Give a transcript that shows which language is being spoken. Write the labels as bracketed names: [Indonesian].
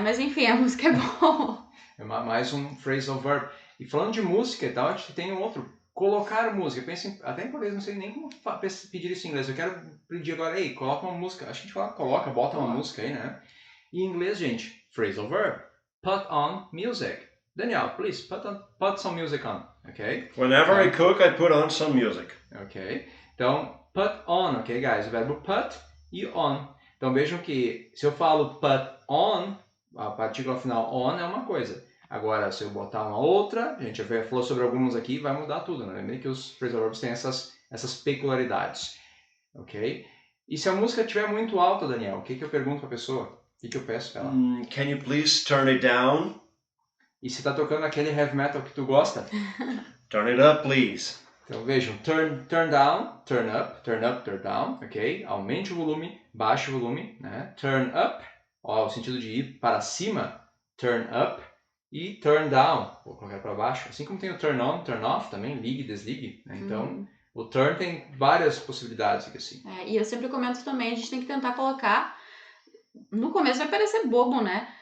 [Portuguese] Mas enfim, a música é boa. É mais um phrasal verb. E falando de música e tal, a gente tem um outro. Colocar música. Pensa até em português, não sei nem como pedir isso em inglês. Eu quero pedir agora, coloca uma música. Acho que a gente fala bota uma música aí, né? E em inglês, gente, phrasal verb. [English] Put on music. Daniel, please, put some music on. Ok? Whenever I cook, I put on some music. [Portuguese] Ok. Então, put on, ok, guys? O verbo put e on. Então, vejam que se eu falo put on, a partícula final on é uma coisa. Agora, se eu botar uma outra, a gente já falou sobre alguns aqui, vai mudar tudo, né? Lembrem que os phrasal verbs têm essas peculiaridades, ok? E se a música estiver muito alta, Daniel, o que eu pergunto para a pessoa? O que eu peço para ela? [English] Can you please turn it down? [Portuguese] E se está tocando aquele heavy metal que tu gosta? [English] Turn it up, please. [Portuguese] Então vejam, turn down, turn up, turn down, ok? Aumente o volume, baixe o volume, né? Turn up, ó, o sentido de ir para cima, turn up, e turn down, vou colocar para baixo. Assim como tem o turn on, turn off também, ligue, desligue, né? Então o turn tem várias possibilidades, assim. E eu sempre comento também, a gente tem que tentar colocar, no começo vai parecer bobo, né?